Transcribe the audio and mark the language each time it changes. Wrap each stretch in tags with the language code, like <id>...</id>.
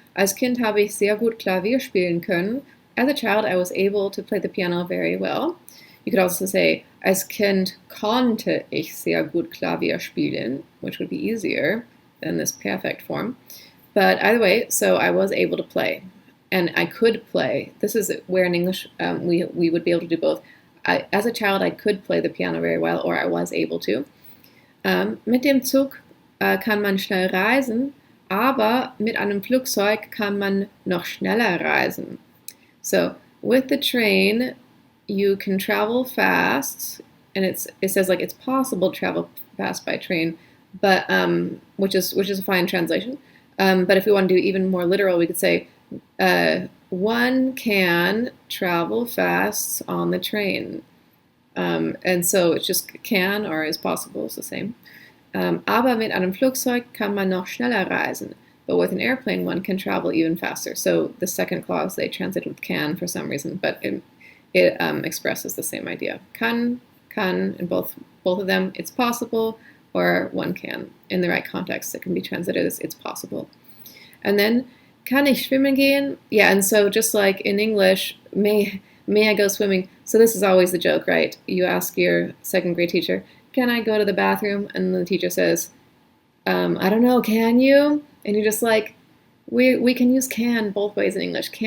<de>Als Kind habe ich sehr gut Klavier spielen können.</de> <en>As a child, I was able to play the piano very well. You could also say,</en> <de>als Kind konnte ich sehr gut Klavier spielen,</de> <en>which would be easier than this perfect form. But either way, so I was able to play. And I could play. This is where in English we would be able to do both. As a child, I could play the piano very well, or I was able to.</en> <de>Mit dem Zug kann man schnell reisen, aber mit einem Flugzeug kann man noch schneller reisen.</de> <en>So with the train, you can travel fast, and it says like it's possible to travel fast by train, but which is a fine translation. But if we want to do even more literal, we could say one can travel fast on the train. And so it's just can or is possible, it's the same.</en> <de>Aber mit einem Flugzeug kann man noch schneller reisen.</de> <en>But with an airplane, one can travel even faster. So the second clause, they translate with can for some reason, but it expresses the same idea. Kann, in both of them, it's possible, or one can. In the right context, it can be translated as it's possible. And then,</en> <de>kann ich schwimmen gehen?</de> <en>Yeah, and so just like in English, may I go swimming? So this is always the joke, right? You ask your second grade teacher, can I go to the bathroom? And the teacher says, I don't know, can you? And you're just like, we can use can both ways in English.</en>